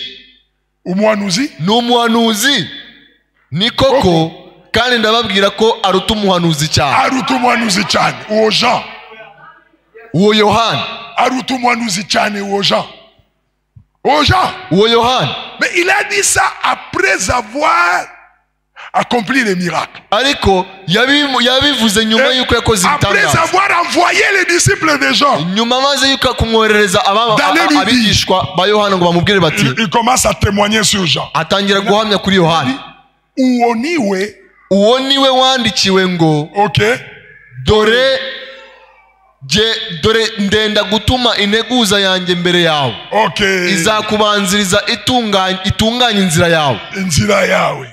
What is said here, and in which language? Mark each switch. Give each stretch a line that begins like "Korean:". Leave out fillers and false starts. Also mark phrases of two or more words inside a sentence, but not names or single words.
Kinyarwanda: Umuhanuzi? N'umuhanuzi. Ni koko kandi ndababwira ko aruta umuhanuzi cyane. Aruta umuhanuzi cyane uwo Jean. Uwo Yohana. Aruta umuhanuzi cyane uwo Jean. Uwo Jean. Uwo Yohana.
French: Mais il a dit ça après avoir accompli les miracles.
Kinyarwanda: Ariko yabivuze nyuma yuko yakoze ibitangaza.
French: Après avoir envoyé les disciples de Jean.
Kinyarwanda: Nyuma maze yuko kumwoherereza abigishwa ba Yohana ngo bamubwire bati.
French: Il commence à témoigner sur Jean.
Kinyarwanda: Atangira guhamya kuri Yohana. Uwo niwe wandikiwe ngo, okay, dore ndenda gutuma integuza yanjye mbere yawe. Okay. Izakubanziriza itunganya inzira yawe.